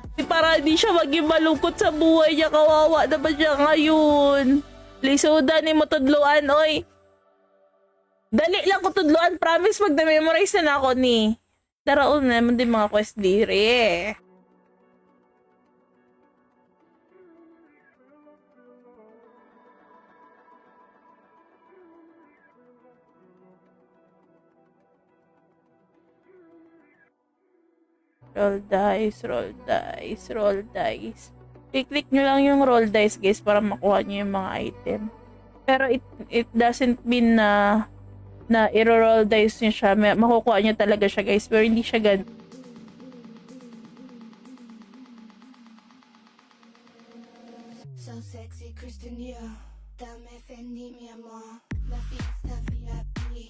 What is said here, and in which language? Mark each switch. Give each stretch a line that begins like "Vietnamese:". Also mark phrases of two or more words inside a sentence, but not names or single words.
Filipino: para hindi siya maging malungkot sa buhay niya. Kawawa naman siya ngayon.
Cebuano: Lisuda ni mo tudluan, oy. Dali lang ko tudluan. Promise, mag na-memorize na ako ni. Daraon naman din mga quest dire.
English: Roll dice, roll dice, roll dice.
Filipino: I-click nyo lang yung
English: roll dice,
Filipino: guys, para makuha nyo yung mga item. Pero
English: it doesn't mean
Filipino: na i-roll dice nyo siya. Makukuha nyo talaga siya, guys. Pero hindi siya ganun.
English: So sexy, Kristen Dior.
Spanish: Dame Fendi, mi amor. La fiesta VIP.